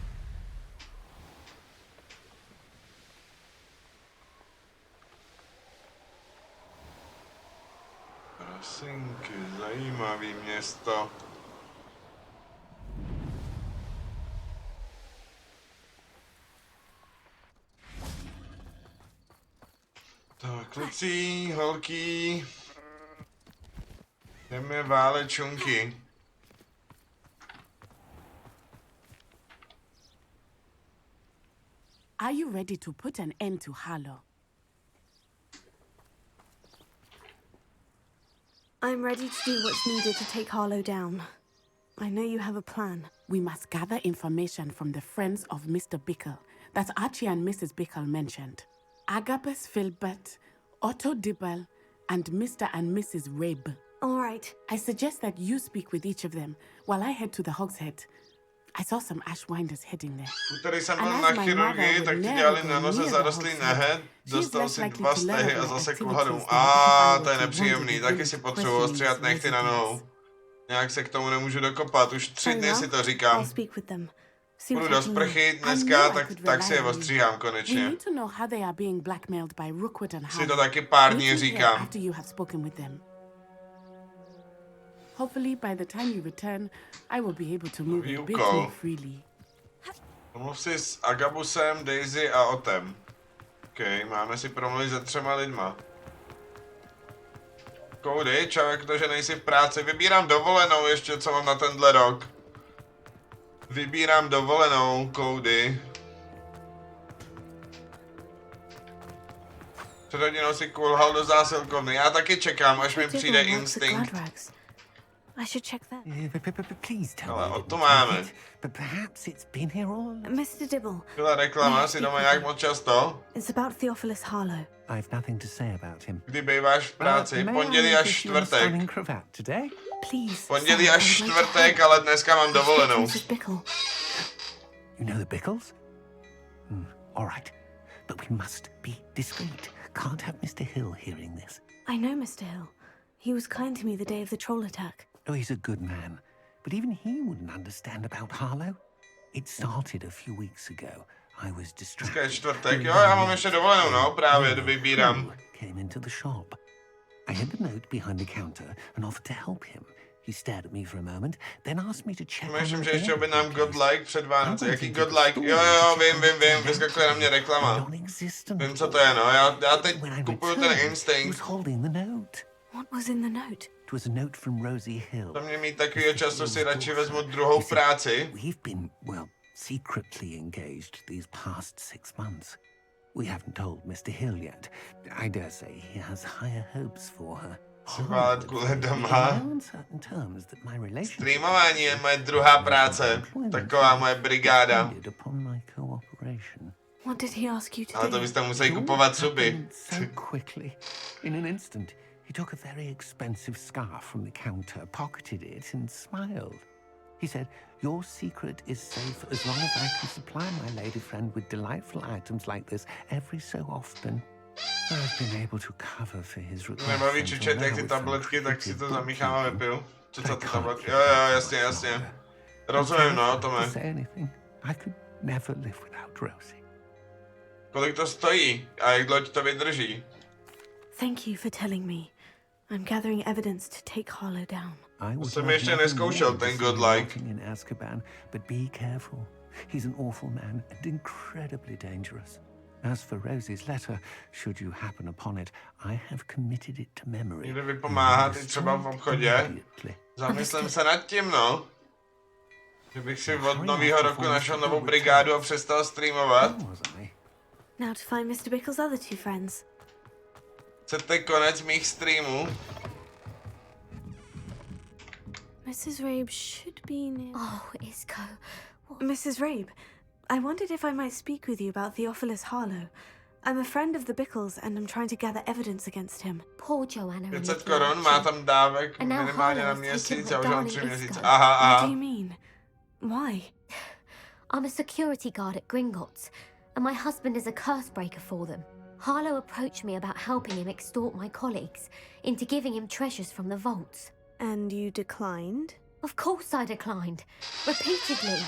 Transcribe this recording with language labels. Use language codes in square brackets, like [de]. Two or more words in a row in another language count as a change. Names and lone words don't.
[cs] Prasinky, zajímavý město. Tak, kluci, holky. Jdeme válečunky. [en] Are you ready to put an end to Harlow? I'm ready to do what's needed to take Harlow down. I know you have a plan. We must gather information from the friends of Mr. Bickle that Archie and Mrs. Bickle mentioned. Agabus Filbert, Otto Dibble, and Mr. and Mrs. Rabe. All right. I suggest that you speak with each of them while I head to the Hogshead. I saw some Ashwinders heading there. [cs] Úterý jsem byl na chirurgii, tak ti dělali na nose zarostlý nehed, dostal si 2 stehy a zasekl hadů. To je nepříjemný, taky si potřebuji ostříhat nechty na nohou. Nějak se k tomu nemůžu dokopat, už 3 dny si to říkám. Půjdu do sprchy dneska, tak si je ostříhám konečně. Si to taky pár dní říkám. [en] Hopefully, by the time you return, I will be able to move a bit more freely. [cs] Mluv si s Agabusem, Daisy a Otem. OK, máme si promluvit se 3 lidma. Cody, čau, jak to, že nejsi v práci. Vybírám dovolenou ještě, co mám na tenhle rok. Vybírám dovolenou, Cody. Před hodinou si kulhal do zásilkovny. Já taky čekám, až mi přijde instinkt. [en] I should check that. Please tell [cs] Ale [en] me. [cs] o to máme. [en] But perhaps it's been here all. Mr. Dibble. [cs] Byla reklama, si doma nějak moc často? [en] It's about Theophilus Harlow. I've nothing to say about him. [cs] Kdy býváš v práci? Pondělí až čtvrtek. [en] Please. [cs] Pondělí až čtvrtek, ale dneska mám dovolenou. [en] You know the Bickles? All right. But we must be discreet. Can't have Mr. Hill hearing this. I know Mr. Hill. He was kind to me the day of the troll attack. Oh, he's a good man. But even he wouldn't understand about Harlow. It started a few weeks ago. I was distracted. [cs] Dneska je čtvrtek, jo, já mám ještě dovolenou, no, právě vybírám. [en] Came into the shop. I had the note behind the counter and offered to help him. He stared at me for a moment, then asked me to check. [cs] Myslím, že ještě objednám Godlike před Vánoce. Jaký Godlike? Jo, vím, vyskakuje na mě reklama. Vím, co to je, no, já teď kupuju ten instinkt. [en] What was in the note? It was a note from Rosie Hill. [cs] To mě mít takovýho času si radši vezmu druhou práci. [en] We've been, well, secretly engaged these past 6 months. We haven't told Mr. Hill yet. I dare say he has higher hopes for her. [cs] Chváletku doma. [en] On certain terms that my relationship [cs] Streamování je moje druhá práce. Taková moje brigáda. [en] upon my cooperation. What did he ask you to [cs] Ale [en] do? [cs] to byste museli kupovat suby. [en] So quickly. In an instant, he took a very expensive scarf from the counter, pocketed it, and smiled. He said, "Your secret is safe as long as I can supply my lady friend with delightful items like this every so often." I've been able to cover for his request. [cs] Nebaví čučet jak ty tabletky, tak si to zamíchám a vypiju. Co ty tabletky? Jo, jasně. Rozumím, no, Tome. [en] I could never live without Rosie. [cs] Kolik to stojí? A jak dlouho to vydrží? [en] Thank you for telling me. I'm gathering evidence to take Harlow down. [cs] To jsem ještě neskoušel, ten Godlike. [en] In Azkaban, but be careful. He's an awful man and incredibly dangerous. As for Rosie's letter, should you happen upon it, I have committed it to memory. [cs] Někde vypomáhat i třeba v obchodě. Zamyslím se nad tím, no. Že bych si od nového roku našel novou brigádu a přestal streamovat. [en] Now to find Mr. Bickle's other 2 friends. [cs] Chcete konec mých streamů? [en] Mrs. Rabe should be near. Oh, Isco. Mrs. Rabe, I wondered if I might speak with you about Theophilus Harlow. I'm a friend of the Bickles and I'm trying to gather evidence against him. Poor Joanna. [cs] 500 korun, má tam dávek minimálně na měsíc, já už mám 3 měsíce. Aha, [en] What [cs] aha. [en] do you mean? Why? I'm a security guard at Gringotts, and my husband is a curse breaker for them. Harlow approached me about helping him extort my colleagues into giving him treasures from the vaults. And you declined? Of course I declined. Repeatedly.